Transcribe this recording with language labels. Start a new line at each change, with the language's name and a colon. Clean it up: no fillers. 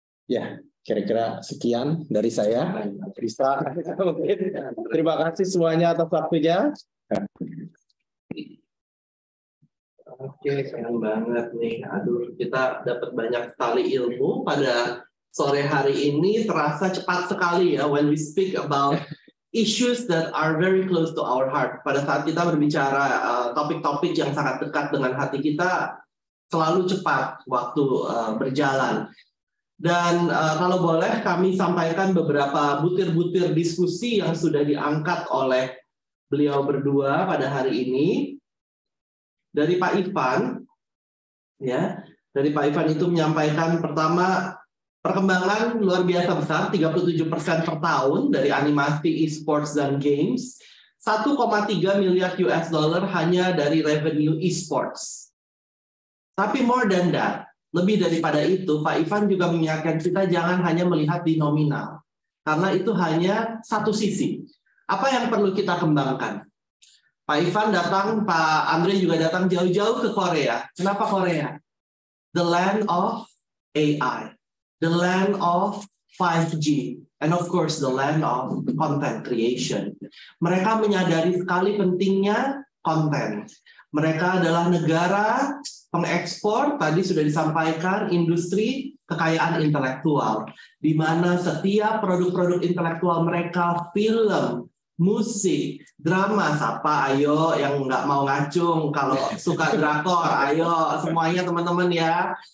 Indonesian: Ya, kira-kira sekian dari saya. Bisa. Terima kasih semuanya atas waktunya. Oke, keren banget nih. Aduh, kita dapat banyak sekali ilmu pada sore hari ini. Terasa cepat sekali ya
English: when we speak about issues that are very close to our heart.
Indonesian: Pada saat kita berbicara topik-topik yang sangat dekat dengan hati kita, selalu cepat waktu berjalan. Dan kalau boleh kami sampaikan beberapa butir-butir diskusi yang sudah diangkat oleh beliau berdua pada hari ini. Dari Pak Ivan, ya, dari Pak Ivan itu menyampaikan pertama, perkembangan luar biasa besar, 37% per tahun dari animasi, e-sports, dan games. 1,3 miliar US dollar hanya dari revenue e-sports. Tapi
English: more than that,
Indonesian: lebih daripada itu, Pak Ivan juga mengingatkan kita jangan hanya melihat di nominal. Karena itu hanya satu sisi. Apa yang perlu kita kembangkan? Pak Ivan datang, Pak Andre juga datang jauh-jauh ke Korea. Kenapa Korea?
English: The land of AI. The land of 5G, and of course the land of content creation.
Indonesian: Mereka menyadari sekali pentingnya konten. Mereka adalah negara pengekspor, tadi sudah disampaikan, industri kekayaan intelektual, di mana setiap produk-produk intelektual mereka, film, musik, drama, siapa ayo yang nggak mau ngacung, kalau suka drakor, ayo semuanya teman-teman ya.